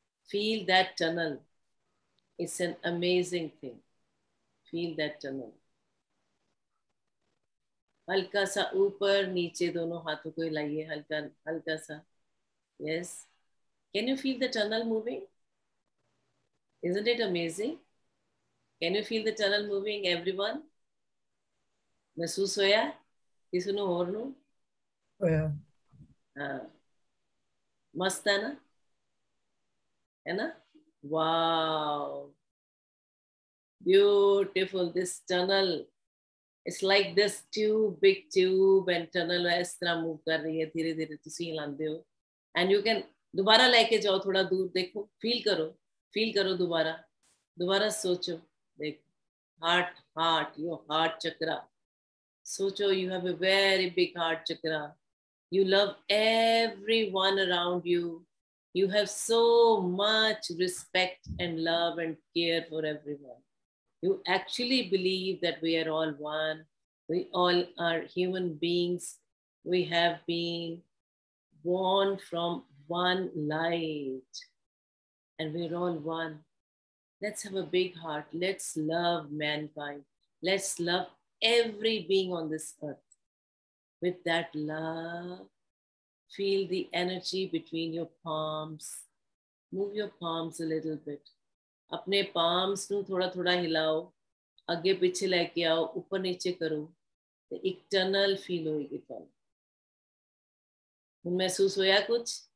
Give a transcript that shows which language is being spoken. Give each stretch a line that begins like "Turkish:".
English: Feel that tunnel, it's an amazing thing. Feel that tunnel.
Hindi: हल्का सा ऊपर नीचे दोनों हाथों को हिलाइए, हल्का हल्का सा।
English: Yes, can you feel the tunnel moving? Isn't it amazing? Can you feel the tunnel moving, everyone?
Punjabi: महसूस होया किसी ਨੂੰ ਹੋਰ ਨੂੰ?
Hindi: हाँ, मस्त है ना, है ना?
English: Wow, beautiful. This tunnel, it's like this tube, big tube and tunnel
Hindi: इस तरह मूव कर रही है, धीरे धीरे तुसी हिलांदे हो।
English: And you can
Hindi: दोबारा लेके जाओ, थोड़ा दूर देखो, फील करो दोबारा, दोबारा सोचो, देखो हार्ट, हार्ट,
English: Your heart chakra.
Hindi: सोचो,
English: you have a very big heart chakra. You love everyone around you. You have so much respect and love and care for everyone. You actually believe that we are all one. We all are human beings. We have been born from one light and we're all one. Let's have a big heart. Let's love mankind. Let's love every being on this earth. With that love, feel the energy between your palms. Move your palms a little bit.
Hindi: अपने palms ਨੂੰ थोड़ा थोड़ा हिलाओ, आगे पीछे लेके आओ, ऊपर नीचे करो, तो एक टनल फील होएगी ਤੁਹਾਨੂੰ।
Punjabi: ਹੁਣ महसूस होया कुछ?